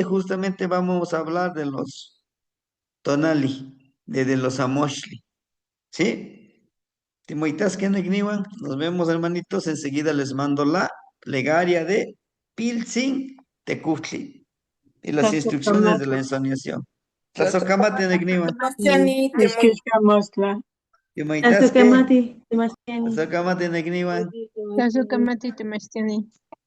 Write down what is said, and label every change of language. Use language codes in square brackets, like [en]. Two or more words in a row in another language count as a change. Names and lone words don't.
[es] Justamente vamos a hablar de los tonali, de los amoshli, ¿sí? Timoitas que nos vemos hermanitos, enseguida les mando la plegaria de Pilsin Tecutli y las instrucciones de la ensoñación. [nah] Tlazohkamati Negniwan, [es] Escuchamosla. [nah] Timoitas que, Mati, Tlazohkamati Negniwan. Tasukamati Temestiani.